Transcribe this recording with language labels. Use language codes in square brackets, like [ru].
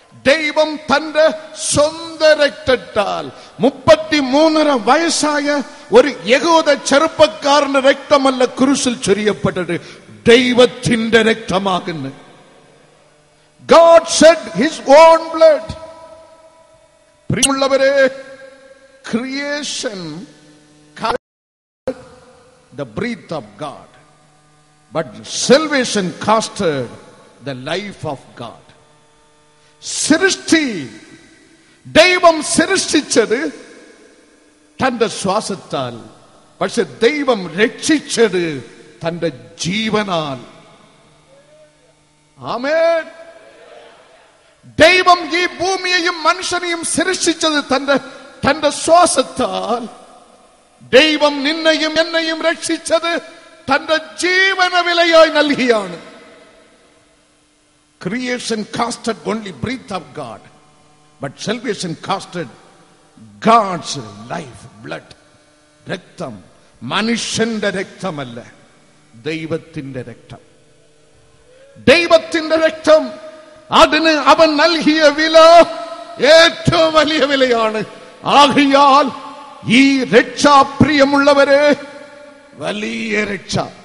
[ml] ദൈവം തന്റെ സ്വന്തം രക്തത്താൽ 33.5 വയസ്സായ ഒരു യഹൂദ ചെറുപ്പക്കാരന്റെ രക്തമല്ല ക്രൂശിൽ ചൊരിയപ്പെട്ടത്, ദൈവത്തിന്റെ രക്തമാകുന്നു. [en] God shed his own blood. [ml] പ്രിയമുള്ളവരെ, [en] creation the breath of God, but salvation costed the life of God. [ml] സൃഷ്ടി, ദൈവം സൃഷ്ടിച്ചത് തന്റെ ശ്വാസത്താൽ, പക്ഷെ ദൈവം രക്ഷിച്ചത് തന്റെ ജീവനാൽ. ആമേൻ. ദൈവം ഈ ഭൂമിയെയും മനുഷ്യനെയും സൃഷ്ടിച്ചത് തന്റെ ശ്വാസത്താൽ. ദൈവം നിന്നെയും എന്നെയും രക്ഷിച്ചത് തന്റെ ജീവന വിലയായി നൽകിയാണ്. [en] Creation costed only breath of God, but salvation costed God's life, blood. [ml] രക്തം മനുഷ്യന്റെ രക്തമല്ല, ദൈവത്തിന്റെ രക്തം. ദൈവത്തിന്റെ രക്തം, അതിന് അവൻ നൽകിയ വില ഏറ്റവും വലിയ വിലയാണ്. ആകയാൽ ഈ രക്ഷ, പ്രിയമുള്ളവരെ, വലിയ രക്ഷ.